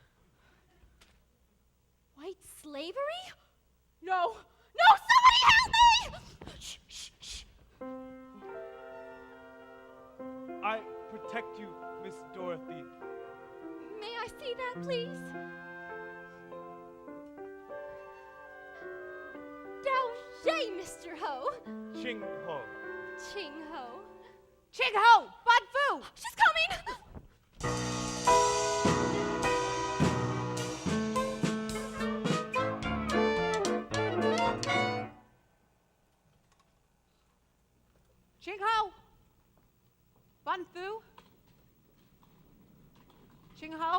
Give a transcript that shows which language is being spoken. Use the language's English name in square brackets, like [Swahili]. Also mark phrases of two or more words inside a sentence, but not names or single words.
[English] White slavery? No, no, somebody help me! Shh, shh, shh. I protect you, Miss Dorothy. May I see that, please? Dowshay, Mr. Ho. Ching Ho. Ching Ho. Ching Ho! Bun Fu! She's coming! Ching Ho! Bun Fu? Ching Ho?